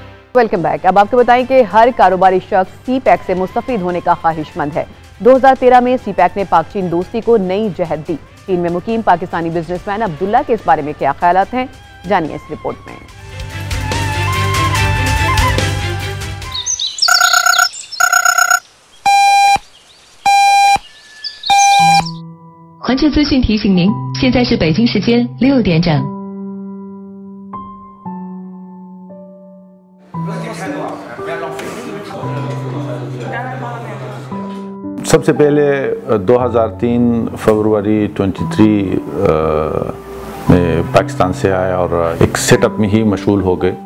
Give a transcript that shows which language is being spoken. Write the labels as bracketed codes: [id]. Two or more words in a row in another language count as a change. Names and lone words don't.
[en] welcome back. [ur] اب آپکو بتائیں کہ ہر کاروباری شخص سی پیک سے مستفید ہونے کا خواہشمند ہے. 2013 میں سی پیک نے پاک چین دوستی کو نئی جہت دی. چین میں مقیم پاکستانی بزنس مین عبداللہ کے اس بارے میں کیا خیالات ہیں، جانیے اس رپورٹ میں. [zh] 环球资讯提醒您，现在是北京时间6点整。 [ur] سب سے پہلے 2003 فروری 23 میں پاکستان سے آیا اور ایک سیٹ اپ میں ہی مشغول ہو گئے.